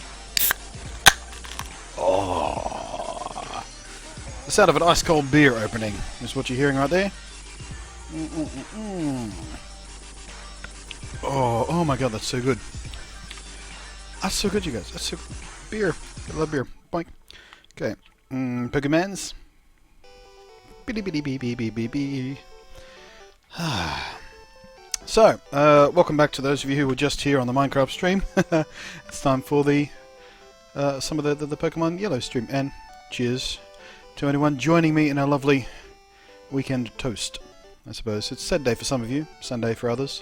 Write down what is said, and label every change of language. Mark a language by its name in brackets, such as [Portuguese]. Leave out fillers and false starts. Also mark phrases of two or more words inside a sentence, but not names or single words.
[English] Oh, the sound of an ice cold beer opening is what you're hearing right there. Oh, oh my god, that's so good. That's so good, you guys. That's so good. Beer. I love beer. Boink. Okay. Pokemans. Bitty bitty bee bee bee bee bee. So, welcome back to those of you who were just here on the Minecraft stream. It's time for the some of the Pokemon Yellow stream, and cheers to anyone joining me in our lovely weekend toast. I suppose it's Saturday for some of you, Sunday for others.